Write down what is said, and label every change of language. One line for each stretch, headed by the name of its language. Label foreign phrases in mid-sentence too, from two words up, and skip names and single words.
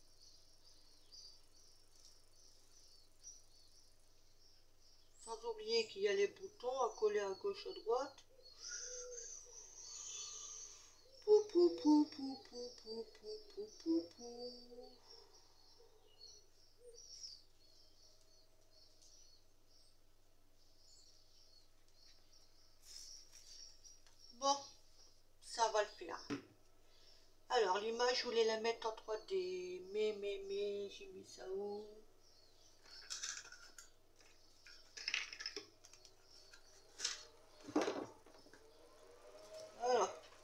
French: Sans oublier qu'il y a les boutons à coller à gauche à droite. Pou, pou, pou, pou, pou, pou, pou, pou, pou, pou. Bon, ça va le faire. Alors l'image, je voulais la mettre en 3D. Mais, j'ai mis ça où? Voilà.